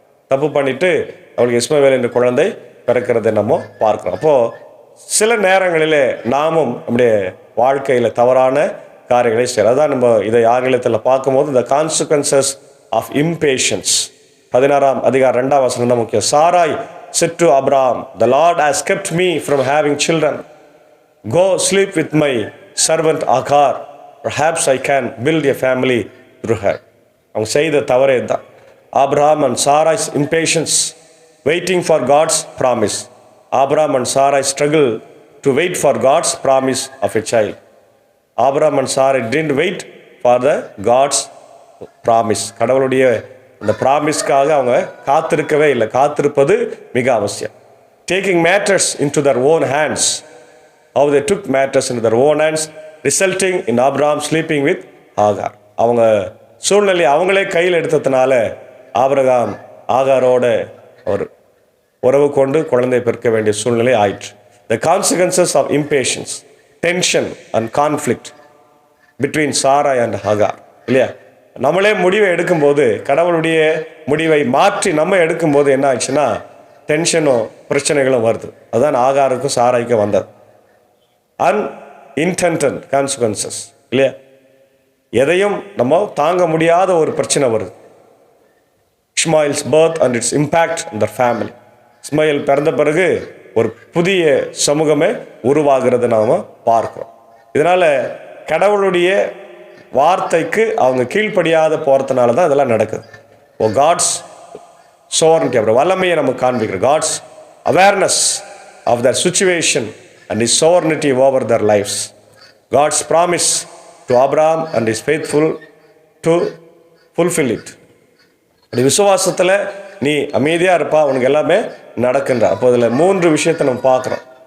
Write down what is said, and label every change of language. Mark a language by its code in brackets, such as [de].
[ta] தப்பு பண்ணிட்டு அவளுக்கு இஸ்மவேல் என்ற குழந்தை பிறக்கிறதை நம்ம பார்க்குறோம். அப்போது சில நேரங்களிலே நாமும் நம்முடைய வாழ்க்கையில் தவறான காரியங்களை செய்யலாம். அதான் நம்ம இதை ஆங்கிலத்தில் பார்க்கும்போது இந்த [en] consequences of impatience [ta] 16ஆம் அதிகாரம் 2ஆம் வசனம் தான் முக்கியம். [en] Sarai said to Abraham, the Lord has kept me from having children. Go sleep with my servant Agar. perhaps I can build a family through her. [ta] அவங்க செய்த தவறே தான். [en] Abraham and Sarai's impatience waiting for God's promise. Abraham and Sarai struggle to wait for God's promise of a child. Abraham and Sarai didn't wait for the God's promise. [ta] கடவுளுடைய அந்த ப்ராமிஸ்க்காக அவங்க காத்திருக்கவே இல்லை. காத்திருப்பது மிக அவசியம். [en] Taking matters into their own hands. How they took matters into their own hands, resulting in Abraham sleeping with Hagar. [ta] அவங்க சூழ்நிலை அவங்களே கையில் எடுத்ததுனால ஆபிரகாம் ஆகாரோட ஒரு உறவு கொண்டு குழந்தை பிறக்க வேண்டிய சூழ்நிலை ஆயிற்று. [en] The consequences of impatience, tension and conflict between Sarai and Hagar. [ta] இல்லையா? நம்மளே முடிவை எடுக்கும்போது, கடவுளுடைய முடிவை மாற்றி நம்ம எடுக்கும்போது என்ன ஆச்சுன்னா டென்ஷனும் பிரச்சனைகளும் வருது. அதுதான் ஆகாருக்கும் சாராய்க்கும் வந்தது. [en] unintended consequences. [ta] இல்லையா? எதையும் நம்ம தாங்க முடியாத ஒரு பிரச்சனை வருது. [en] Ismail's birth and its impact on the family. [ta] Ismail பிறந்த பிறகு ஒரு புதிய சமூகமே உருவாகிறது நாம் பார்க்கிறோம். இதனால கடவுளுடைய வார்த்தைக்கு அவங்க கீழ்ப்படியாத போகிறதுனால தான் இதெல்லாம் நடக்குது. [en] God's sovereignty, [ta] அப்புறம் வல்லமையை நமக்கு காண்பிக்கிறோம். [en] God's awareness of their situation and his sovereignty over their lives. God's promise to Abraham and is faithful to fulfill it. [ta] அப்படி விசுவாசத்தில் நீ அமைதியாக இருப்பா, உனக்கு எல்லாமே நடக்கின்ற. அப்போ அதில் 3 விஷயத்தை நம்ம பார்க்குறோம்.